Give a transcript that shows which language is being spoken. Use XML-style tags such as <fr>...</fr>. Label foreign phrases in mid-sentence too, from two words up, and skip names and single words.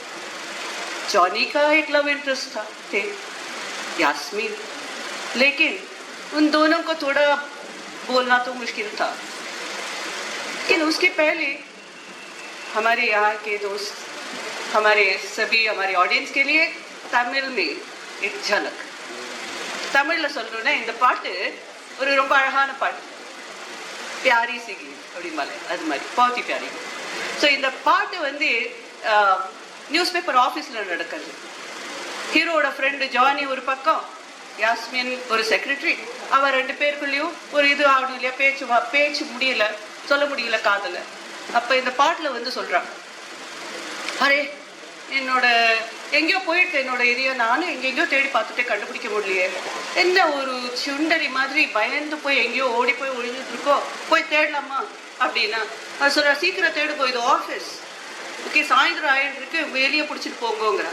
<hi>जॉनी का एक लव इंटरेस्ट थे यास्मीन, लेकिन उन दोनों को थोड़ा बोलना तो मुश्किल था। लेकिन उसके पहले हमारे यहाँ के दोस्त, हमारे ऑडियंस के लिए तमिल में एक झलक,</hi> <ta>தமிழ்ல சொல்லணும்னா இந்த பாட்டு ஒரு ரொம்ப அழகான பாட்டு,</ta> <hi>प्यारी सी गीत</hi> <ta>அப்படிம்பாலே அது மாதிரி,</ta> <hi>बहुत ही प्यारी।</hi> <ta>ஸோ இந்த பாட்டு வந்து</ta> <en>news paper office</en> <ta>நடக்கிறது। ஹீரோட ஃப்ரெண்டு ஜானி ஒரு பக்கம், யாஸ்மின் ஒரு செக்ரட்டரி, அவன் 2 பேருக்குள்ளேயும் ஒரு இது ஆகணும் இல்லையா, பேச்சு முடியல, சொல்ல முடியல காதல। அப்போ இந்த பாட்டில் வந்து சொல்கிறான், அரே என்னோட எங்கேயோ போயிட்டு என்னோட இதையோ நானும் எங்கெங்கேயோ தேடி பார்த்துட்டே கண்டுபிடிக்க முடியலையே, என்ன ஒரு சுண்டரி மாதிரி பயந்து போய் எங்கேயோ ஓடி போய் ஒழிஞ்சிட்டு இருக்கோ, போய் தேடலாமா அப்படின்னா அது சொல்ற, சீக்கிரம் தேடுப்போ, இது ஆஃபீஸ், ஓகே சாயந்தரம் ஆயிட்டு இருக்கு, வெளியே பிடிச்சிட்டு போங்கோங்கிறான்।</ta>